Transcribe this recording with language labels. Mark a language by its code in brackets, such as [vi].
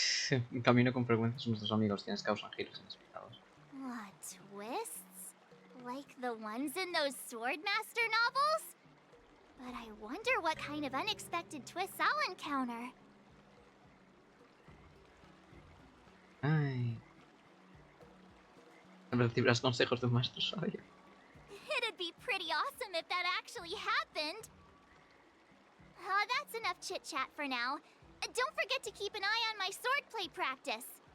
[es] En camino con frecuencia nuestros amigos quienes causan giros inesperados. [en] What, twists? Like the ones in those Swordmaster novels? But I wonder what kind of unexpected twists I'll encounter. Ay. [es] Recibirás consejos de un maestro sabio. [en] It'd be pretty awesome if that actually happened. That's enough chit-chat for now. Don't forget to keep an eye on my swordplay practice.